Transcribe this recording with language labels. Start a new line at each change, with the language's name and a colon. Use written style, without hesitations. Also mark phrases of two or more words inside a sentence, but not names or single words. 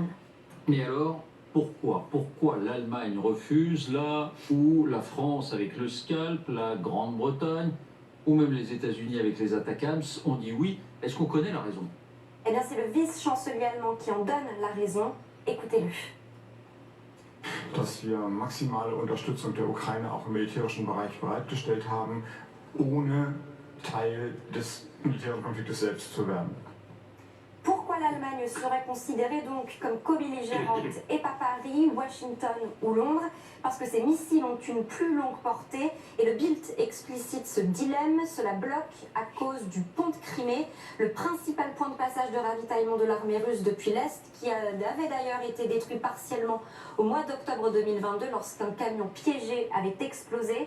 French: Mais alors, pourquoi l'Allemagne refuse là où la France avec le Scalp, la Grande-Bretagne, ou même les États-Unis avec les Atacams ont dit oui? Est-ce qu'on connaît la raison? Eh bien, c'est le vice-chancelier allemand qui en donne la raison. Écoutez-le.
German: Dass wir maximale Unterstützung der Ukraine auch im militärischen Bereich bereitgestellt haben, ohne Teil des militären Konfliktes selbst zu werden.
French: Pourquoi l'Allemagne serait considérée donc comme co-belligérante et pas Paris, Washington ou Londres? Parce que ces missiles ont une plus longue portée et le Bild explicite ce dilemme. Cela bloque à cause du pont de Crimée, le principal point de passage de ravitaillement de l'armée russe depuis l'Est, qui avait d'ailleurs été détruit partiellement au mois d'octobre 2022 lorsqu'un camion piégé avait explosé.